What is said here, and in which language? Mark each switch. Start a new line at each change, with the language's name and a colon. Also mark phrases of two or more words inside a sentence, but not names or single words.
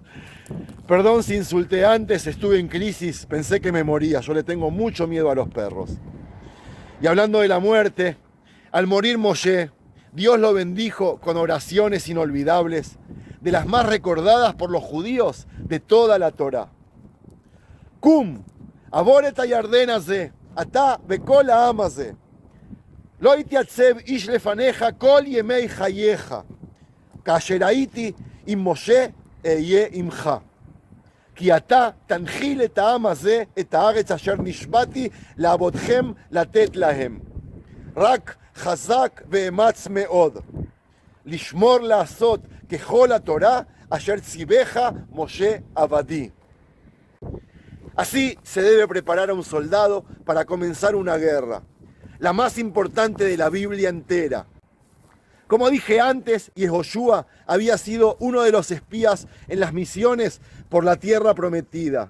Spanish: Perdón si insulté antes, estuve en crisis, pensé que me moría, yo le tengo mucho miedo a los perros. Y hablando de la muerte, al morir Moshe, Dios lo bendijo con oraciones inolvidables, de las más recordadas por los judíos de toda la Torá.
Hebrew: קום, עבור את הירדן הזה, אתה וכל העם הזה. לא יתיצב איש לפניך כל ימי חייך, כאשר הייתי עם משה אהיה עמך. כי אתה תנחיל את העם הזה, את הארץ אשר נשבעתי לעבודכם לתת להם. רק חזק ואמץ מאוד, לשמור לעשות ככל התורה אשר ציווך משה עבדי.
Spanish: Así se debe preparar a un soldado para comenzar una guerra, la más importante de la Biblia entera. Como dije antes, Yehoshua había sido uno de los espías en las misiones por la tierra prometida.